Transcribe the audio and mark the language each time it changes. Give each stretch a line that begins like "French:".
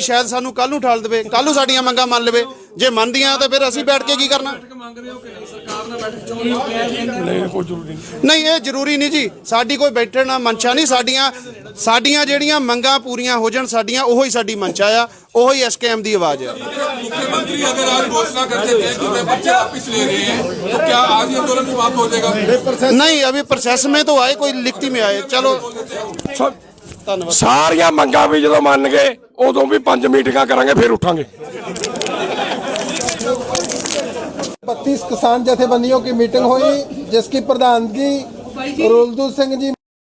Punjabi: ਸ਼ਾਇਦ ਸਾਨੂੰ ਕੱਲ ਨੂੰ ਠਾਲ ਦੇਵੇ, ਕੱਲ ਨੂੰ ਸਾਡੀਆਂ ਮੰਗਾਂ ਮੰਨ ਲਵੇ। ਜੇ ਮੰਨਦੀਆਂ ਤਾਂ ਫਿਰ ਅਸੀਂ ਬੈਠ ਕੇ ਕੀ ਕਰਨਾ? ਮੰਗ ਰਹੇ ਹੋ ਕਿ ਨਹੀਂ ਸਰਕਾਰ ਨਾਲ ਬੈਠਕ ਚਾਹੁੰਦੇ? ਕੋਈ ਜ਼ਰੂਰੀ ਨਹੀਂ। ਨਹੀਂ, ਇਹ ਜ਼ਰੂਰੀ ਨਹੀਂ ਜੀ। ਸਾਡੀ ਕੋਈ ਬੈਠਣ ਦਾ ਮਨਸ਼ਾ ਨਹੀਂ। ਸਾਡੀਆਂ ਜਿਹੜੀਆਂ ਮੰਗਾਂ ਪੂਰੀਆਂ ਹੋ ਜਾਣ, ਸਾਡੀਆਂ ਉਹੀ ਸਾਡੀ ਮਨਸ਼ਾ ਆ, ਉਹੀ ਐਸਕੇਐਮ ਦੀ ਆਵਾਜ਼ ਆ।
Hindi: मुख्यमंत्री अगर आज घोषणा करते थे कि वे बच्चे वापस ले रहे हैं, तो क्या आज ये आंदोलन समाप्त हो जाएगा? नहीं, अभी प्रोसेस में तो आए, कोई लिखती में आए। चलो धन्यवाद।
Punjabi: ਸਾਰੀਆਂ ਮੰਗਾਂ ਵੀ ਜਦੋਂ ਮੰਨ ਗਏ, ਉਦੋਂ ਵੀ 5 ਮੀਟਿੰਗਾਂ ਕਰਾਂਗੇ, ਫਿਰ ਉਠਾਂਗੇ।
Hindi: 32 किसान जथेबंदियों की मीटिंग हुई, जिसकी प्रधानगी रुलदू सिंह जी